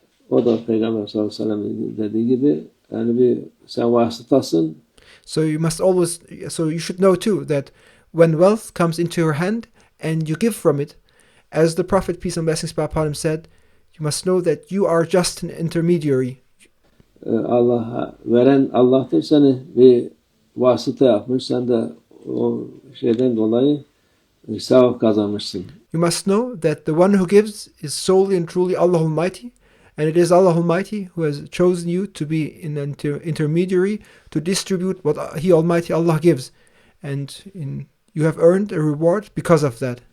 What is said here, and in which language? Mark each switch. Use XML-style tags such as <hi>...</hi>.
<tr>O da Peygamber sallallahu aleyhi ve sellem dediği gibi yani sen vasıtasın.</tr> <en>So you should know too that when wealth comes into your hand and you give from it, as the Prophet, peace and blessings be upon him, said, you must know that you are just an intermediary.</en> <tr>Allah'a veren Allah'tır, seni bir vasıta yapmış, sen de o şeyden dolayı sevap kazanmışsın.</tr> <en>You must know that the one who gives is solely and truly Allah Almighty, and it is Allah Almighty who has chosen you to be an intermediary to distribute what He Almighty Allah gives, and you have earned a reward because of that.</en>